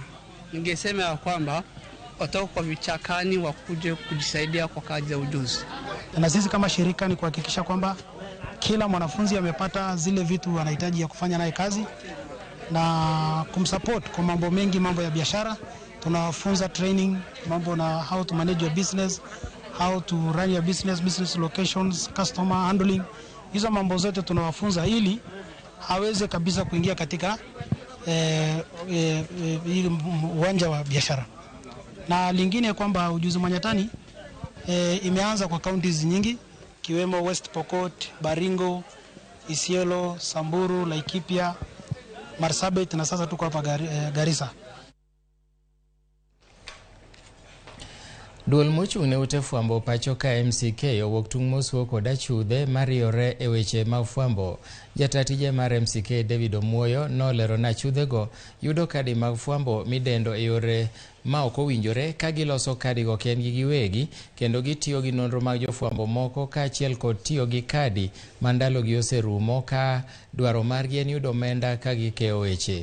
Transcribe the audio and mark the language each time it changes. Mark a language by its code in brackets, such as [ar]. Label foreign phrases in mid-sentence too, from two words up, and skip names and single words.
[sw] Ningesema ya kwamba watoka kwa vichakani wakuje kujisaidia kwa kazi ya ujuzi. Na sisi kama shirika ni kuhakikisha kwamba kila mwanafunzi amepata zile vitu anahitaji ya kufanya naye kazi na kumsupport kwa mambo mengi, mambo ya biashara. Tunawafunza training, mambo na [en] how to manage your business, how to run your business, business locations, customer handling. [sw] Hizo mambo zote tunawafunza ili aweze kabisa kuingia katika uwanja wa biashara. Na lingine kwamba Ujuzi Manyatani imeanza kwa counties nyingi kiwemo West Pokot, Baringo, Isiolo, Samburu, Laikipia, Marsabit na sasa tuko hapa Garissa. [luo] Duol mochung' ne ute fwambo pacho ka MCK owuok tung' mosuo koda chudhe mariore e weche mag fwambo. Jatatije mar MCK David Omuoyo nolero na chudhego yudo kadi mag fwambo midendo e yore ma ok owinjore ka giloso kadigo kendgi giwegi kendo gitiyo gi nonro mag jofwambo moko kaachiel kod tiyo gi kadi mandalogi oserumo ka dwaro margi en yudo omenda ka gikeyo weche.